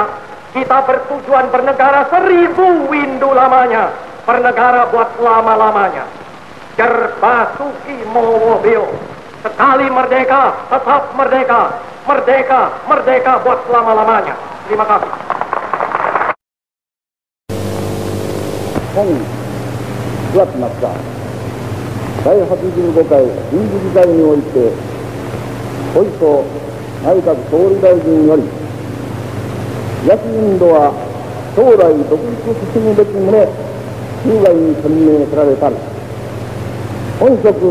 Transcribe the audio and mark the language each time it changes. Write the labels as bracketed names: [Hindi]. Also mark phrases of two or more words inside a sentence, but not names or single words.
[Indonesian] Kita bertujuan bernegara 1000 windu lamanya. Bernegara buat lama-lamanya. Jerbasuki Mowobeo. Sekali merdeka, tetap merdeka. Merdeka, merdeka buat selama-lamanya. Terima kasih. [Japanese] 本9月末第85回臨時議会において小磯内閣総理大臣より焼きインドは将来独立進むべき旨中外に宣明せられたる本職